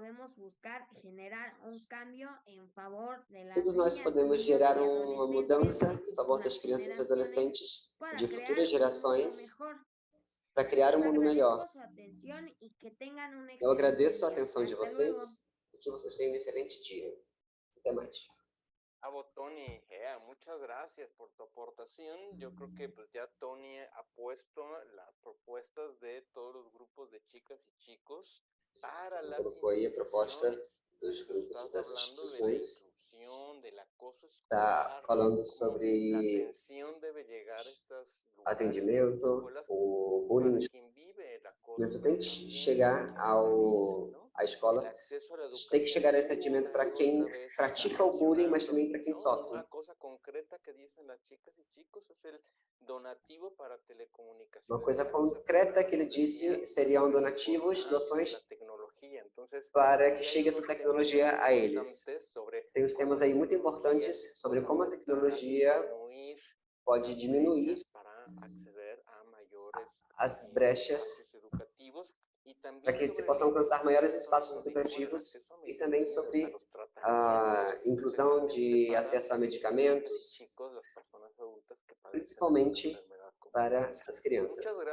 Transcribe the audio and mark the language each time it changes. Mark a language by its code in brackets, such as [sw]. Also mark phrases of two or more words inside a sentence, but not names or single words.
[pt] Todos nós podemos gerar uma mudança em favor das crianças e adolescentes de futuras gerações para criar um mundo melhor. Eu agradeço a atenção de vocês e que vocês tenham um excelente dia. Até mais. [es] Tony, muchas gracias por tu aportación. Yo creo que pues ya Tony ha puesto las propuestas de todos los grupos de chicas y chicos para las [pt] Colocou aí a proposta [es] instituciones. [pt] dos grupos e [es] Estás [pt] das [es] hablando de la [pt] instituições. [es] inclusión, del acoso [pt] Está [es] escolar, [pt] falando [es] cómo la [pt] sobre [es] atención debe llegar a estos lugares, a las [pt] atendimento, [es] escuelas, [pt] o bullying. [es] para quien vive el acoso, [pt] O [es] pero [pt] tem que [es] también [pt] chegar [es] para quien lo realiza, ¿no? [pt] à escola, [es] El acceso a la [pt] tem que chegar a esse [es] educación [pt] atendimento [es] una [pt] para [es] y [pt] quem [es] otra vez [pt] pratica [es] está [pt] o bullying, mas [es] mencionando, [pt] também para quem [es] ¿no? [pt] sofre. [es] Una cosa concreta que dicen las chicas y chicos es el donativo para telecomunicaciones. [pt] Uma coisa concreta que ele disse seriam donativos, doações para que chegue essa tecnologia a eles. Tem uns temas aí muito importantes sobre como a tecnologia pode diminuir as brechas para que se possam alcançar maiores espaços educativos e também sobre a inclusão de acesso a medicamentos, principalmente para as crianças.